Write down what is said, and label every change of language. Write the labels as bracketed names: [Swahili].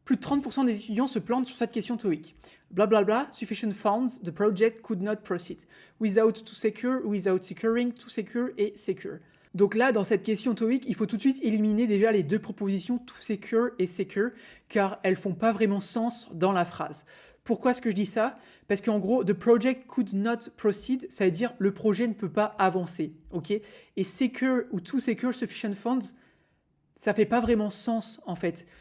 [French] Plus de 30% des étudiants se plantent sur cette question TOEIC. [English] Blablabla, sufficient funds, the project could not proceed. Without to secure, without securing, to secure et secure. [French] Donc là, dans cette question TOEIC, il faut tout de suite éliminer déjà les deux propositions to secure et secure, car elles font pas vraiment sens dans la phrase. Pourquoi est-ce que je dis ça? Parce qu'en gros, [English] the project could not proceed, [French] ça veut dire le projet ne peut pas avancer, ok? Et secure ou [English] to secure sufficient funds, [French] ça fait pas vraiment sens en fait.